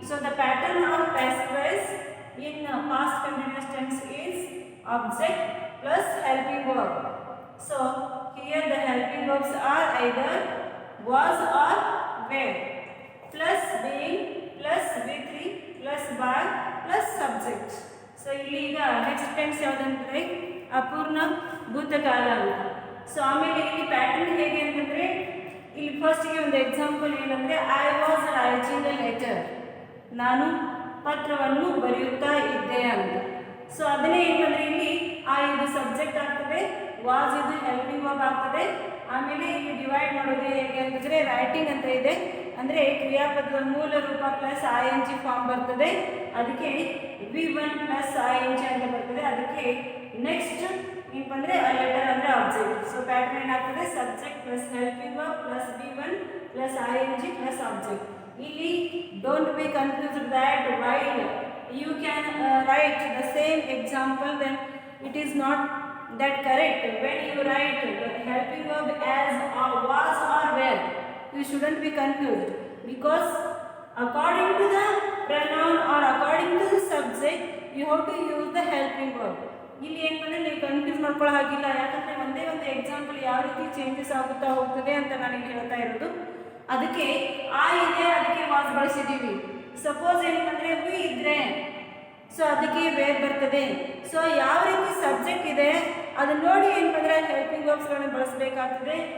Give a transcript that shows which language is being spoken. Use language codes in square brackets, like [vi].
[en] So the pattern of passive voice in past continuous tense is object plus helping verb. So here the helping verbs are either was or were, plus being plus V3 plus by plus subject. [kn] So ಇಲ್ಲಿ ಈಗ next tense ಯಾವುದಂದ್ರೆ ಅಪೂರ್ಣ ಭೂತಕಾಲ ಅಂತ. So ಆಮೇಲೆ ಇಲ್ಲಿ pattern ಹೇಗೆ ಅಂತಂದ್ರೆ, ಇಲ್ಲಿ ಫಸ್ಟ್ಗೆ ಒಂದು ಎಕ್ಸಾಂಪಲ್ ಏನಂದ್ರೆ [en] I was writing a letter, [kn] ನಾನು ಪತ್ರವನ್ನು ಬರೆಯುತ್ತಾ ಇದ್ದೆ ಅಂತ. ಸೊ ಅದನ್ನೇ ಏನಂದ್ರೆ ಇಲ್ಲಿ ಇದು ಸಬ್ಜೆಕ್ಟ್ ಆಗ್ತದೆ, ವಾಸ್ ಇದು ಹೆಲ್ಪಿಂಗ್ ವರ್ಬ್ ಆಗ್ತದೆ. ಆಮೇಲೆ ಇಲ್ಲಿ ಡಿವೈಡ್ ಮಾಡೋದು ಹೇಗೆ ಅಂತಂದರೆ ರೈಟಿಂಗ್ ಅಂತ ಇದೆ, ಅಂದರೆ ಕ್ರಿಯಾಪದದ ಮೂಲ ರೂಪ ಪ್ಲಸ್ ING ಫಾರ್ಮ್ ಬರ್ತದೆ, ಅದಕ್ಕೆ V1 ಪ್ಲಸ್ ING ಅಂತ ಬರ್ತದೆ. ಅದಕ್ಕೆ ನೆಕ್ಸ್ಟ್ ಏನಪ್ಪ ಅಂದರೆ ಲೆಟರ್ ಅಂದರೆ ಆಬ್ಜೆಕ್ಟ್. ಸೊ ಪ್ಯಾಟರ್ನ್ ಏನಾಗ್ತದೆ, subject plus helping verb plus V1 plus ING plus object. [en] ಇಲ್ಲಿ don't be confused that while you can write the same example, then it is not that correct. When you write the helping verb as was or were, you shouldn't be confused, because according to the pronoun or according to the subject you have to use the helping verb. [kn] ಇಲ್ಲಿ ಏನಂದ್ರೆ ನೀವು confuse ಮಾಡ್ಕೊಳ್ಳೋ ಹಾಗಿಲ್ಲ, ಯಾಕಂದರೆ ಒಂದೇ ಒಂದು example ಯಾವ ರೀತಿ ಚೇಂಜಸ್ ಆಗುತ್ತಾ ಹೋಗ್ತದೆ ಅಂತ ನಾನು ಹೇಳ್ತಾ ಇರೋದು. ಅದಕ್ಕೆ ಇದೆ, ಅದಕ್ಕೆ ವಾಸ್ ಬಳಸಿದ್ದೀವಿ. ಸಪೋಸ್ ಏನಂದರೆ ವಿ ಇದ್ರೆ ಸೊ ಅದಕ್ಕೆ ವೇರ್ ಬರ್ತದೆ. ಸೊ ಯಾವ ರೀತಿ ಸಬ್ಜೆಕ್ಟ್ ಇದೆ ಅದನ್ನ ನೋಡಿ ಏನಂದರೆ ಹೆಲ್ಪಿಂಗ್ ವರ್ಬ್ಸ್ಗಳನ್ನು ಬಳಸಬೇಕಾಗ್ತದೆ.